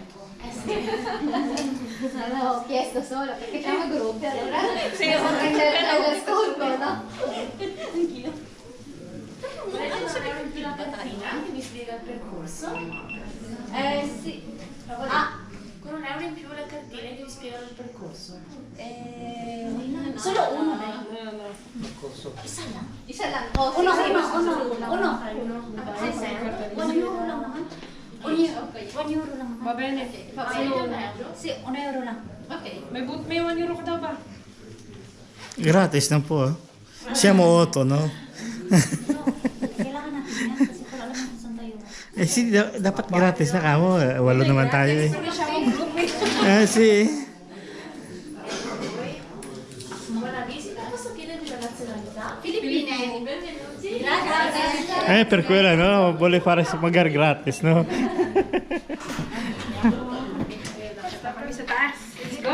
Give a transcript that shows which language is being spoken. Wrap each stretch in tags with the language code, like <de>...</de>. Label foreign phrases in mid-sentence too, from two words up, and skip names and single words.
<it>Ho chiesto solo perché siamo gruppi, allora devo prendere l'ascolto, no? Anch'io. Non sapete più la cartina che mi spiega il percorso? Sì. Con un euro in più le cartine che vi spiegano il percorso. Solo uno,</it> <tl>Isa lang. Uno. €1 lang naman. €1 lang naman.</tl> <it>Va bene.</it> <tl>Sì, €1 lang. Okay. May €1 ka daw ba? Gratis na po ah.</tl> <it>Siamo 8, no?</it> <tl>Kailangan natin yan kasi para alam natin saan tayo. Dapat gratis na kamo. Walo naman tayo eh.</tl> <it>Si. Buona visita, posso chiedervi la nazionalità? Filippine. Benvenuti. Grazie. Per quello, no? Vuole fare magari gratis, no?</it> <tl>Kami sa taas.</tl> <en>Let's go!</en>